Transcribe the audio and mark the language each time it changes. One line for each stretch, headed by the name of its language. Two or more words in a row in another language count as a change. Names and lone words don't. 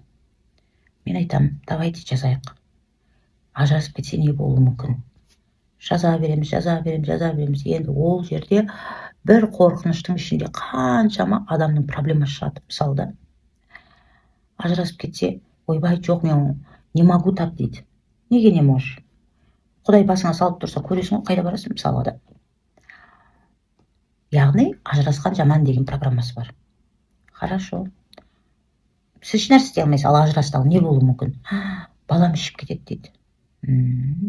Kazakh: Мен айтам, давайте жазайық. Ажырасып кетсе не болуы мүмкін? Жаза береміз. Енді ол жерде бір қорқыныштың ішінде қаншама адамның проблемасы шығады. Мысалы да, ажырасып кетсе, ойбай, жоқ, мен
Russian: не могу так
Kazakh: дейді.
Russian: Неге не можешь?
Kazakh: Құдай басыңа салып тұрса, көресің ғой, қайда барасың, мысалы да. Яғни, ажырасқан жаман деген программасы бар. Хорошо. Сіз еш нәрсе істей алмайсыз, ал ажырасты, ал не болуы мүмкін? Балам ішіп кетеді дейді.